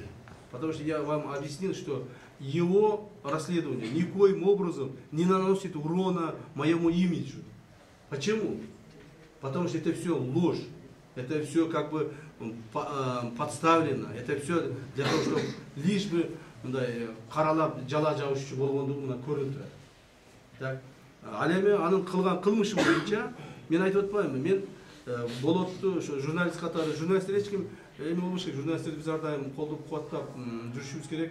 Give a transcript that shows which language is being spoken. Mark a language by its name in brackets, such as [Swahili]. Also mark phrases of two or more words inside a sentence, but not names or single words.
[Russian] Потому что я вам объяснил, что его расследование никоим образом не наносит урона моему имиджу. Почему? Потому что это все ложь, это все как бы подставлено, это все для того, чтобы лишь бы [Kyrgyz] каралап жала жабышчу болгондугу мына көрүнүп турат. Так, ал эми анын кылган кылмышы боюнча мен айтып атпаймынбы, мен Болотту журналист катары, журналисттер эч ким эми болбош керек, журналисттерди биз ар дайым колдоп кубаттап жүрүшүбүз керек.